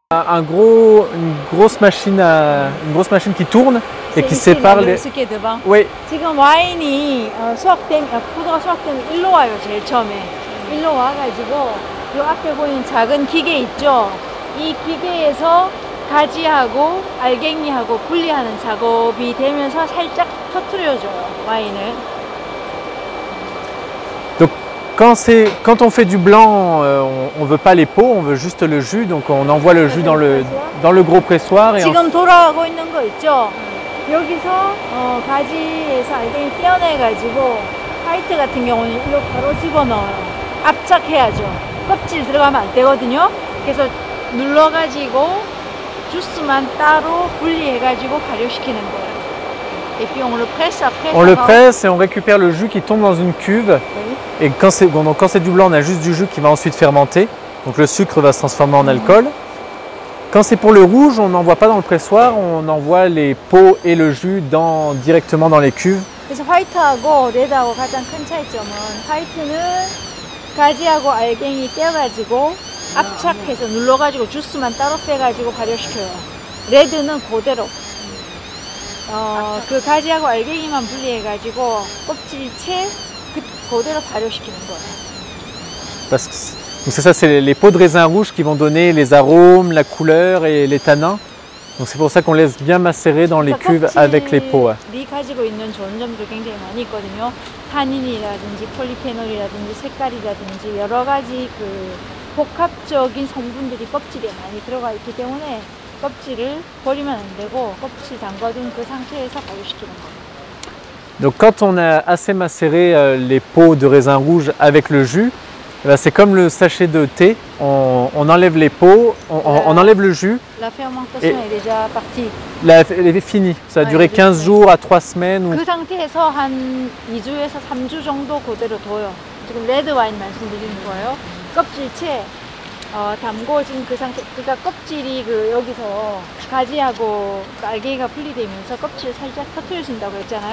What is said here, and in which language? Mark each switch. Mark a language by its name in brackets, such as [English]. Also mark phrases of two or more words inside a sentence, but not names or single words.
[French] une grosse machine qui tourne et qui sépare les... Oui. [Korean] 지금 와인이 포도가 수확되면 일로 와요. 제일 처음에 일로 와가지고 이 앞에 보이는 작은 기계 있죠. 이 기계에서 가지하고 알갱이하고 분리하는 작업이 되면서 살짝 터트려줘요, 와인을. [French] Donc quand on fait du blanc, on veut pas les pots, on veut juste le jus. Donc on envoie le jus dans le gros pressoir. Et [Korean] 지금 돌아가고 있는 거 있죠. 여기서 가지에서 알갱이 떼어내가지고 화이트 같은 경우는 이거 바로 집어넣어요. 압착해야죠. 껍질 들어가면 안 되거든요. 그래서 눌러가지고 주스만 따로 분리해가지고 발효시키는 거예요. [French] Et puis on le presse après. On le presse et on récupère le jus qui tombe dans une cuve. Oui. Et quand c'est du blanc, on a juste du jus qui va ensuite fermenter. Donc le sucre va se transformer en alcool. Quand c'est pour le rouge, on n'envoie pas dans le pressoir, on envoie les pots et le jus directement dans les cuves. [Korean] 그래서 화이트하고 레드하고 가장 큰 차이점은 화이트는 가지하고 알갱이 떼어가지고 압착해서 눌러가지고 주스만 따로 빼가지고 발효시켜요. 레드는 그대로 그 가지하고 알갱이만 분리해가지고 껍질채 그대로 발효시키는 거예요. [French] Donc c'est ça, c'est les pots de raisin rouge qui vont donner les arômes, la couleur et les tanins. Donc c'est pour ça qu'on laisse bien macérer dans les cuves avec les pots. [Korean] 껍질이 가지고 있는 좋은 점도 굉장히 많이 있거든요. 타닌이라든지 폴리페놀이라든지 색깔이라든지 여러 가지 그 복합적인 성분들이 껍질에 많이 들어가 있기 때문에 껍질을 버리면 안 되고 껍질 담가둔 그 상태에서 발효시키는 거예요. [French] Donc quand on a assez macéré les pots de raisin rouge avec le jus, c'est comme le sachet de thé, on enlève les pots, on enlève le jus. La fermentation est déjà partie. Elle est finie, ça a duré 15 jours à 3 semaines. [Korean] 그 상태에서 한 2주에서 3주 정도 그대로 둬요. 지금 레드 와인 말씀드리는 거예요. 껍질채 담궈진 그 상태, 그러니까 껍질이 여기서 가지하고 알갱이가 분리되면서 껍질을 살짝 터트려진다고 했잖아요.